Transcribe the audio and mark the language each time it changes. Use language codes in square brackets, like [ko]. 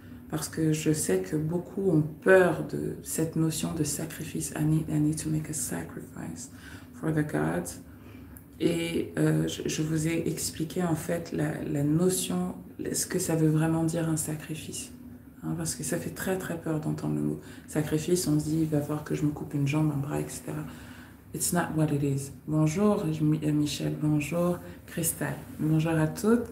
[fr] Parce que je sais que beaucoup ont peur de cette notion de sacrifice. [en] I need to make a sacrifice for the gods. [fr] Et je vous ai expliqué en fait la notion, ce que ça veut vraiment dire un sacrifice. Hein, parce que ça fait très très peur d'entendre le mot sacrifice. On se dit, il va falloir que je me coupe une jambe, un bras, etc. [en] It's not what it is. [fr] Bonjour Michel, bonjour Christelle. Bonjour à toutes.